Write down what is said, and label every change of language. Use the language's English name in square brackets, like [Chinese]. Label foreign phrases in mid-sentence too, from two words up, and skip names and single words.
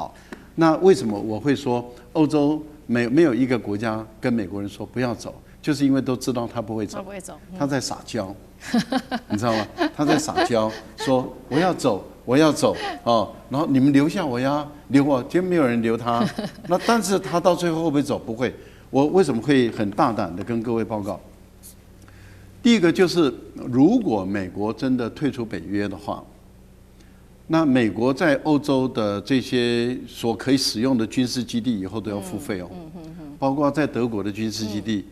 [Chinese] 好，那為什麼我會說歐洲沒有一個國家跟美國人說不要走，就是因為都知道他不會走，他在撒嬌。你知道嗎？他在撒嬌，說我要走，我要走然後你們留下我呀，留我，今天沒有人留他。那但是他到最後會不會走？不會。我為什麼會很大膽的跟各位報告？第一個就是，如果美國真的退出北約的話，那美國在歐洲的這些所可以使用的軍事基地以後都要付費包括在德國的軍事基地。